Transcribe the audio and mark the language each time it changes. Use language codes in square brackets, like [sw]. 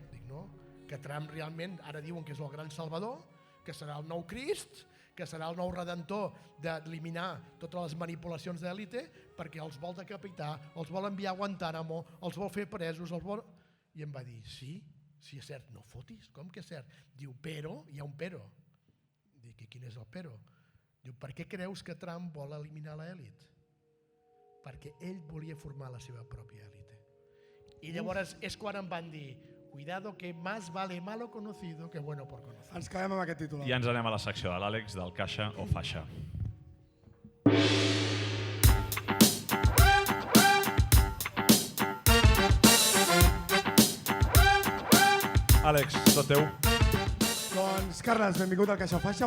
[ca] Dic, no, que Trump realment ara diuen que és el gran salvador, que serà el nou Crist, que serà el nou redentor d'eliminar totes les manipulacions d'èlite perquè els vol decapitar, els vol enviar a Guantánamo, els vol fer presos, I em va dir, sí és cert. No fotis, com que és cert? Diu, però, hi ha un però. Dic, i quin és el però? Diu, per què creus que Trump vol eliminar l'èlit? Perquè ell volia formar la seva pròpia èlite. I llavors és quan em van dir, [es] cuidado que más vale malo conocido que bueno por conocer. [ca] Ens quedem amb aquest titular. I ens anem a la secció de l'Àlex del Caixa o Faixa. Àlex, tot teu. Doncs, Carles, benvingut al Caixa o Faixa.